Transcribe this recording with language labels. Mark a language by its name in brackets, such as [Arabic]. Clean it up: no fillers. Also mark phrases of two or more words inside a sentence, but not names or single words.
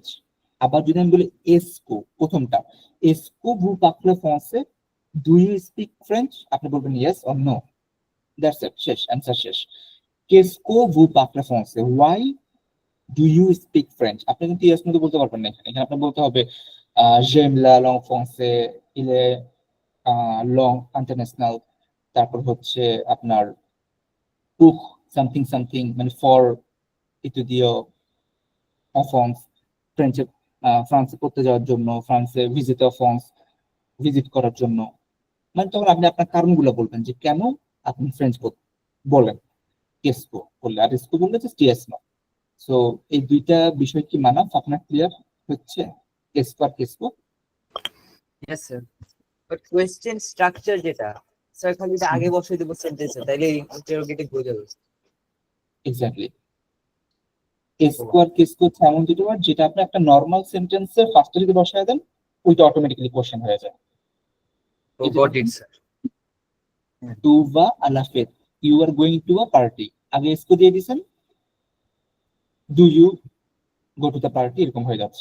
[Bangla] আবার যদি আমি বলি এসকো, প্রথমটা, [French] est-ce que vous parlez français, [English] do you speak French, [Bangla] আপনি বলবেন [English] yes or no, that's it, [Bangla] শেষ, অ্যান্সার শেষ। [French] qu'est-ce que vous parlez français, [English] why do you speak French, [Bangla] আপনি কিন্তু [English] yes no [Bangla] বলতে পারবেন না, এখানে আপনার বলতে হবে [French] j'aime la langue française, il est langue international, [Bangla] তারপর হচ্ছে আপনার pour [English] something something, [Bangla] মানে ফর ইত্যাদিও ফ্রান্স, ফ্রেঞ্চে ফ্রান্সে পড়তে যাওয়ার জন্য, ফ্রান্সে [English] visit France, [Bangla] ভিজিট করার জন্য, মানে তখন আপনি আপনার কারণগুলো বলবেন যে কেন আপনি ফ্রেঞ্চ বলেন, কেসকো বললে, আর এসকো বললে [English] just yes no. [Bangla] সো এই দুইটা বিষয় কি মানা আপনার ক্লিয়ার হচ্ছে, কেসকো আর কেসকো? [English] Yes, sir. But question structure [Bangla] যেটা স্যার খালি এটা আগে বসাই দেবো সেন্টেন্সে, তাইলে ইন্টারোগেটিভ হয়ে যাবে। এক্স্যাক্টলি, কেসকো আর কেসকো হচ্ছে এমন দুটো ওয়ার্ড যেটা আপনি একটা নর্মাল সেন্টেন্সের ফার্স্টে যদি বসায় দেন, ওইটা অটোমেটিক্যালি কোশ্চেন হয়ে যায়। [English] Oh got it sir. [French] tu vas à la fête, [English] you are going to a party, [Bangla] আগে এসকো দিয়ে দিয়েছেন, [English] do you go to the party, [Bangla] এরকম হয়ে যাচ্ছে।